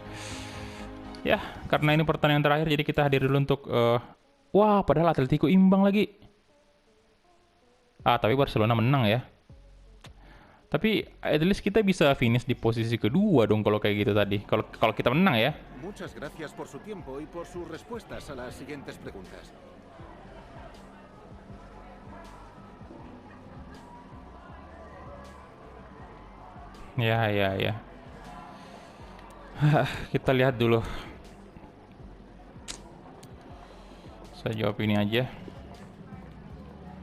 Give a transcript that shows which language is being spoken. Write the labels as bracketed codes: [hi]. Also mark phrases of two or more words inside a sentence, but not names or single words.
[id] Ya, karena ini pertandingan terakhir, jadi kita hadir dulu untuk wah, padahal Atletico imbang lagi. Tapi Barcelona menang ya. Tapi [en] at least [id] kita bisa finish di posisi kedua dong kalau kayak gitu tadi. Kalau kita menang ya. [es] Muchas gracias por su tiempo y por sus respuestas a las siguientes preguntas. [id] Ya. Kita lihat dulu. Saya jawab ini aja.